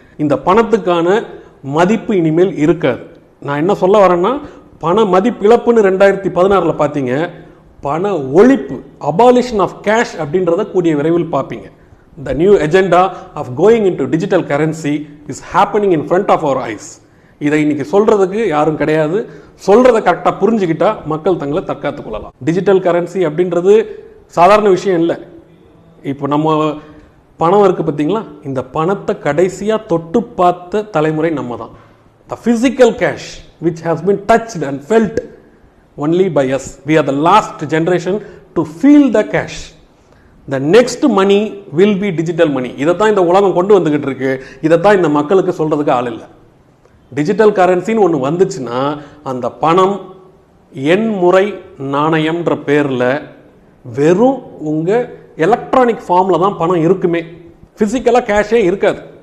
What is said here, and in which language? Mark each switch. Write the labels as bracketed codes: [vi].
[ta] இந்த பணத்துக்கான மதிப்பு இனிமேல் இருக்காது. நான் என்ன சொல்ல வரேன்னா, பண மதிப்பிழப்புன்னு 2016 பார்த்தீங்க, பண ஒழிப்பு, [en] abolition of cash [ta] அப்படின்றத கூடிய விரைவில் பார்ப்பீங்க. [en] The new agenda of going into digital currency is happening in front of our eyes. [ta] இதை இன்னைக்கு சொல்றதுக்கு யாரும் கிடையாது. சொல்றதை கரெக்டாக புரிஞ்சுக்கிட்டா மக்கள் தங்களை தற்காத்துக் கொள்ளலாம். டிஜிட்டல் கரன்சி அப்படின்றது சாதாரண விஷயம் இல்லை. இப்போ நம்ம பணம் இருக்கு பார்த்தீங்களா, இந்த பணத்தை கடைசியாக தொட்டு பார்த்த தலைமுறை நம்ம தான். [en] The physical cash which has been touched and felt only by us. We are the last generation to feel the cash. The next money will be digital money. [ta] இதைத்தான் இந்த உலகம் கொண்டு வந்துகிட்டு இருக்கு. இதைத்தான் இந்த மக்களுக்கு சொல்றதுக்கு ஆள் இல்லை. டிஜிட்டல் கரன்சின்னு ஒன்று வந்துச்சுன்னா அந்த பணம் எண்முறை நாணயம்ன்ற பேரில் வெறும் உங்கள் எலக்ட்ரானிக் ஃபார்மில் தான் பணம் இருக்குமே, ஃபிசிக்கலாக கேஷே இருக்காது.